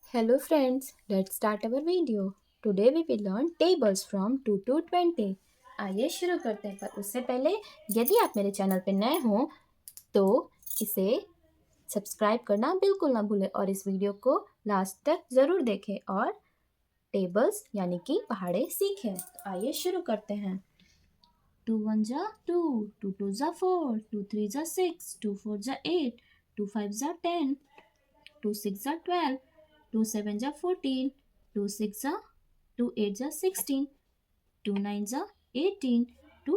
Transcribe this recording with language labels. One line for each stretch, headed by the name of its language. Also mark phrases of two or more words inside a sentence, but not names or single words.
English: Hello friends, let's start our video. Today we will learn tables from 2 to 20.
Hindi: आइए शुरू करते हैं, पर उससे पहले यदि आप मेरे चैनल पर नए हों तो इसे सब्सक्राइब करना बिल्कुल ना भूलें और इस वीडियो को लास्ट तक ज़रूर देखें और टेबल्स यानी कि पहाड़े सीखें। तो आइए शुरू करते हैं। 2 1 जा 2, 2 2 जा 4, 2 3 जा 6, 2 4 जा 8, 2 5 जा 10, 2 6 जा 12, 2 7 जा 14, 2 6 जा 2 8 जा 16, 2 9 जा 18, 2